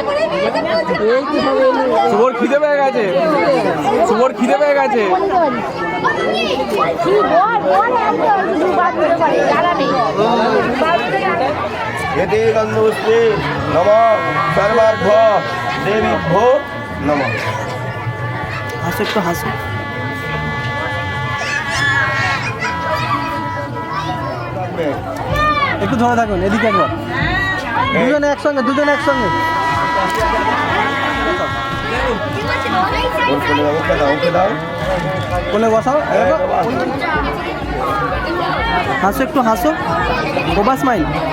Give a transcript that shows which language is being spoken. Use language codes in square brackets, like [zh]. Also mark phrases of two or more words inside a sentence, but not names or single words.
[bn] শুভর খিদে পেয়ে গেছে [sa] यदि गन्धपुष्पे नमः सर्वार्थ देवीभ्यो नमः। [bn] হাসো একটু হাসো। একটু ধরে থাকুন, এদিকে একবার দুজনে একসঙ্গে, দুজনে একসঙ্গে। কোলে বসাও, হাসো একটু হাসো, গোবা স্মাইল।